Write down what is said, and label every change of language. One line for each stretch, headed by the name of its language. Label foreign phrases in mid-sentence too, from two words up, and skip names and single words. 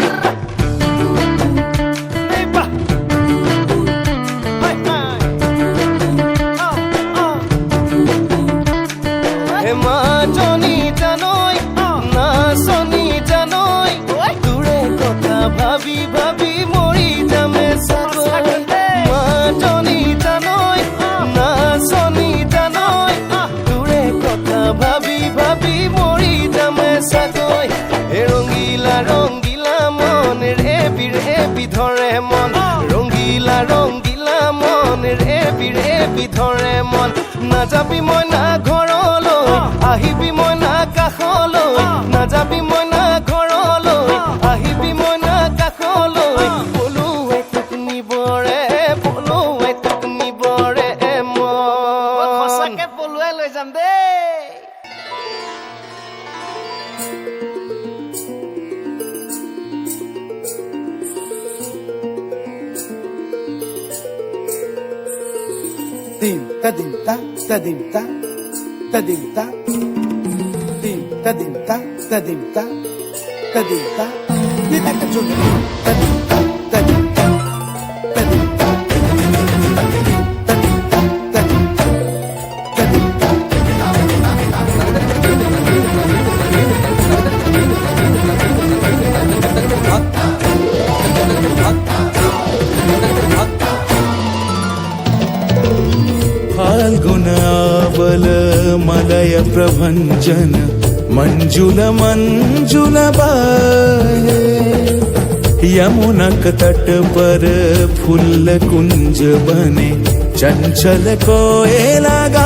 Assamese: মা জনি জানই না শনি জানই, দূরে কথা ভাবি ভাবি মৰি যামে চাগৈ, মা জনি জানই না শনি জানই, দূৰে কথা ভাবি ভাবি মৰি যামে চাগৈ। ৰঙিলা ৰঙিলা মন ৰেবি ৰেবি ধৰে মন, ৰঙিলা ৰঙিলা মন ৰেবি ৰেবি ধৰে মন, নাযাবি মই না ঘৰলৈ, আহিবি মই না কাষলৈ, নাযাবি মই না ঘৰলৈ, আহিবি মই না কাষলৈ, পলুৱে তোক নিবৰে পলুৱে তোক নিবৰে মন, সঁচাকে পলুৱে লৈ যাম দেই। Dim ta dim ta ta dim ta ta dim ta, dim ta dim ta ta dim ta ta dim ta, ni ta ka chun ta dim ta ta dim ta ta dim ta, ta dim ta ta dim ta ta dim ta।
Maithili: फाल्गुनावल मलय प्रभंजन मंजुल मंजुल बाहे, यमुनक तट पर फूल कुंज बने चंचल कोयला